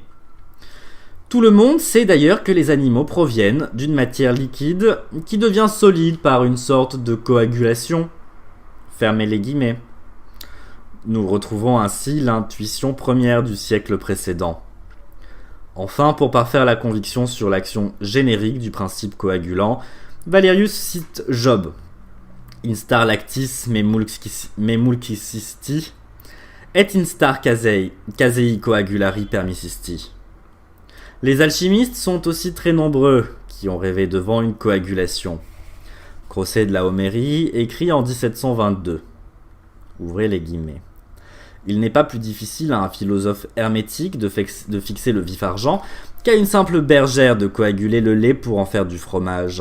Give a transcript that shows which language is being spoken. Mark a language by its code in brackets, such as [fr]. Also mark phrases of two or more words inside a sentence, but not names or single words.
[fr] Tout le monde sait d'ailleurs que les animaux proviennent d'une matière liquide qui devient solide par une sorte de coagulation. Fermez les guillemets. Nous retrouvons ainsi l'intuition première du siècle précédent. Enfin, pour parfaire la conviction sur l'action générique du principe coagulant, Valerius cite Job. [la] Instar lactis me mulcisti, et instar casei coagulari permissisti. [fr] Les alchimistes sont aussi très nombreux qui ont rêvé devant une coagulation. Crosset de la Homérie écrit en 1722. Ouvrez les guillemets. Il n'est pas plus difficile à un philosophe hermétique de fixer le vif argent qu'à une simple bergère de coaguler le lait pour en faire du fromage.